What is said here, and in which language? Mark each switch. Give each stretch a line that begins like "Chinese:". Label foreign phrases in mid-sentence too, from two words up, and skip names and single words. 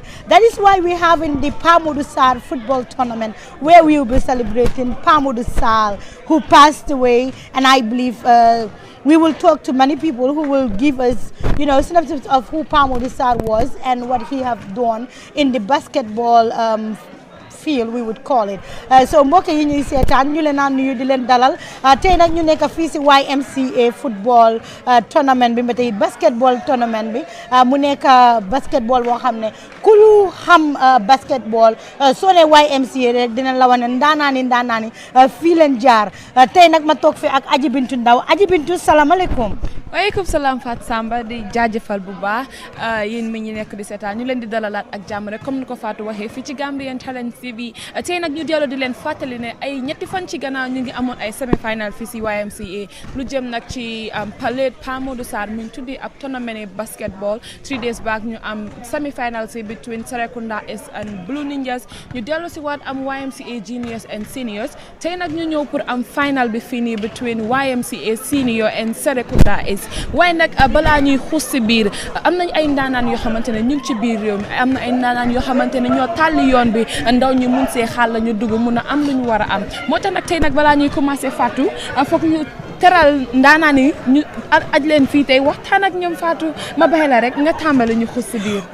English: That is why we have in the Pa Modou Sarr football tournament where we will be celebrating Pa Modou Sarr, who passed away, and I believe we will talk to many people who will give us, synopsis of who Pa Modou Sarr was and what he have done in the basketball field, we would call it.
Wolof: So mbokk yi ñuy seetaan ñu leen a nuyu di leen dalal tey nag ñu nekk fii si YMCA
English: football tournament
Wolof: bi ba tey
English: basketball tournament
Wolof: bi mu nekk basketball boo xam ne ku lu xam basketball soo ne YMCA rek dina la wane ndaanaani fii leen jaar tey nag ma toog fi ak Aji Bintu Ndaw Aji Bintu salaamaaleykum. waaleykum salaam Fatou Samba di jaajëfal bu baax yéen mi ñu nekk di seetaan ñu leen di dalalaat ak jàmm rek comme ni ko Fatou waxee fii ci Gambian Talents TV tey nag ñu dellu di leen fàttali ne ay ñetti fan ci gannaaw ñu ngi amoon ay semi-final fii si YMCA lu jëm nag ci Pa Modou Sarr mu tuddi ab tournament basketball
English: 3 days back
Wolof: ñu am semi-final si
English: between Serekunda East and Blue Ninjas
Wolof: ñu dellu si waat am
English: YMCA juniors and seniors
Wolof: tey nag ñu ñëw pour am final bi fii nii
English: between YMCA senior and Serekunda East
Wolof: waaye nag balaa ñuy xuus si biir am nañ ay ndaanaan yoo xamante ne ñu ngi ci biir réew mi am na ay ndaanaan yoo xamante ne ñoo tàlli yoon bi ndaw ñu mun see xaal la ñu dugg mun a am lu ñu war a am moo tax nag tey nag balaa ñuy commencé Fatou foog ñu teral ndaanaan yi ñu aj leen fii tey waxtaan ak ñoom Fatou ma baxee la rek nga tàmbali ñu xuus si biir.